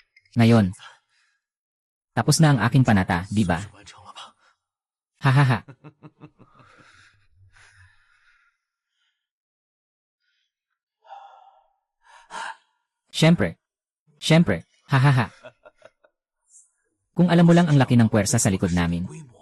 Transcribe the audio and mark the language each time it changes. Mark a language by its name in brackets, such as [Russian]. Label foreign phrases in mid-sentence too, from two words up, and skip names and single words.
[Filipino] Ngayon, tapos na ang aking panata, di ba? [Chinese] 完成了吧？ [Filipino] Hahaha. Siyempre. Siyempre. Hahaha. Kung alam mo lang ang laki ng puwersa sa likod namin, [Chinese] 规模，